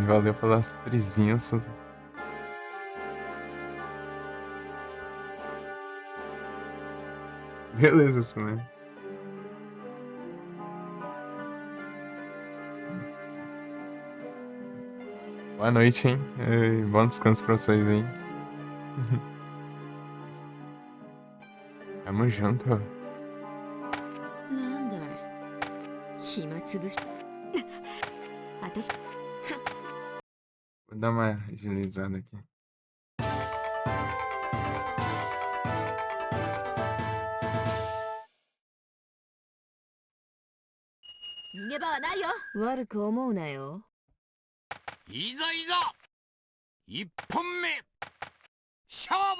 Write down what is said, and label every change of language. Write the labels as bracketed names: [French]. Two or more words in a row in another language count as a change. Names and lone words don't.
[Portuguese] Valeu pelas presenças. Beleza, Selênia. Boa noite, hein? Bom descanso pra vocês aí. Tamo junto. [Japanese] なんだい暇つぶし私 [Portuguese] Vou dar uma agilizada aqui. [Japanese] 逃げ場はないよ。悪く思うなよ。いざいざ一本目勝負